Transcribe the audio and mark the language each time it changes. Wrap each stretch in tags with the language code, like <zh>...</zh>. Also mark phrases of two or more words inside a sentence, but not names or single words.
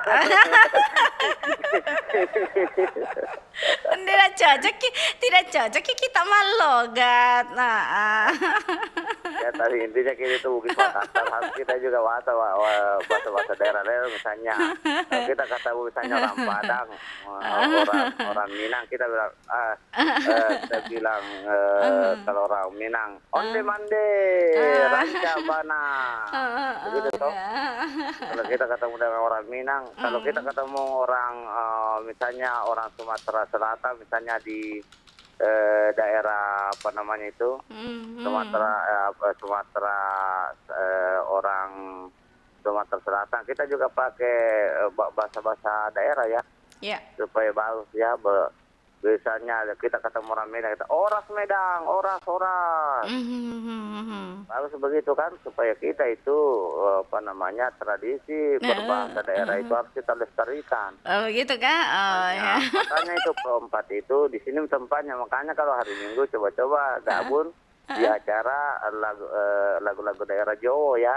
<id>Tidak cocok kita mah logat. Ya tadi intinya kita itu Bugis Makassar, harus kita juga bahasa daerah misalnya. Kalau kita kata misalnya orang Padang, orang Minang, kita bilang kalau orang Minang,</id> <min>onde mande, ranca bana,</min> <id>begitu toh. Kalau kita ketemu dengan orang Minang, kalau kita ketemu orang misalnya orang Sumatera Selatan, misalnya di daerah apa namanya itu, orang Sumatera Selatan, kita juga pakai bahasa daerah ya, supaya bagus ya. Biasanya kita ketemu orang Medan, kita oras Medang, oras. Bagus begitu kan, supaya kita itu apa namanya tradisi berbahasa daerah itu harus kita lestarikan. Oh gitu kan? Oh ya. Makanya itu Pro 4 itu di sini tempatnya. Makanya kalau hari Minggu coba-coba gabung di acara lagu-lagu daerah Jawa ya.</id>